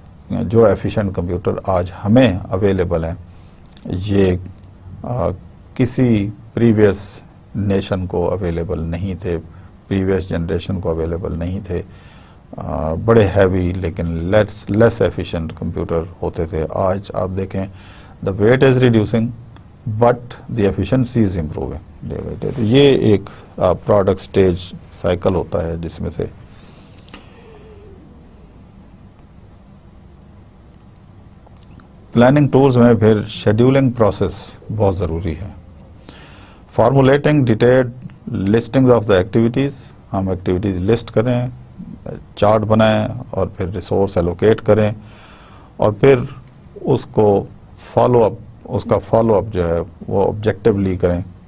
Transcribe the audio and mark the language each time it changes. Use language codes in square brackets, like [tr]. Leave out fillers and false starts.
[ur] جو efficient computer آج ہمیں اویلیبل ہیں یہ کسی پریویس نیشن کو اویلیبل نہیں تھے، پریویس جنریشن کو اویلیبل نہیں تھے. بڑے ہیوی لیکن لیس ایفیشینٹ کمپیوٹر ہوتے تھے. آج آپ دیکھیں [en] The weight is reducing but the efficiency is improving day by day. [ur] تو یہ ایک پروڈکٹ اسٹیج سائیکل ہوتا ہے جس میں سے پلاننگ ٹولز میں پھر شیڈیولنگ پروسیس بہت ضروری ہے. [en] formulating detailed listing of the activities, [ur] ہم ایکٹیویٹیز لسٹ کریں، چارٹ بنائیں اور پھر ریسورس ایلوکیٹ کریں اور پھر اس کو فالو اپ، اس کا فالو اپ جو ہے وہ آبجیکٹیولی کریں.